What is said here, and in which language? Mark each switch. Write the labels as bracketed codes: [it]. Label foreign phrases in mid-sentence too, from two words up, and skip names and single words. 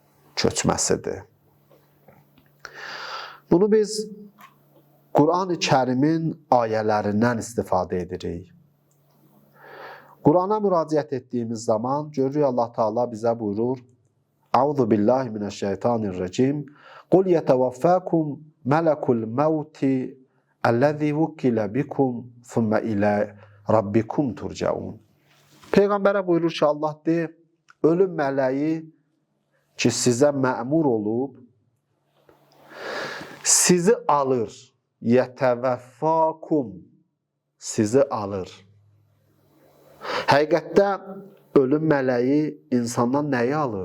[az] Bunu biz Qur'an-ı Kərimin ayələrindən istifadə edirik. Qur'ana müraciət etdiyimiz zaman görürük Allah Teala bizə buyurur: [ar] "أعوذ بالله من الشيطان الرجيم. قل يتوفاكم ملك الموت الذي وكل بكم ثم إلى ربكم ترجعون." [az] Peyğəmbərə buyurur ki, Allah deyir, ölüm mələyi ki sizə məmur olub, sizi alır. Yetevaffakum, sizi alır. Həqiqətdə ölüm mələyi insandan nəyi alır?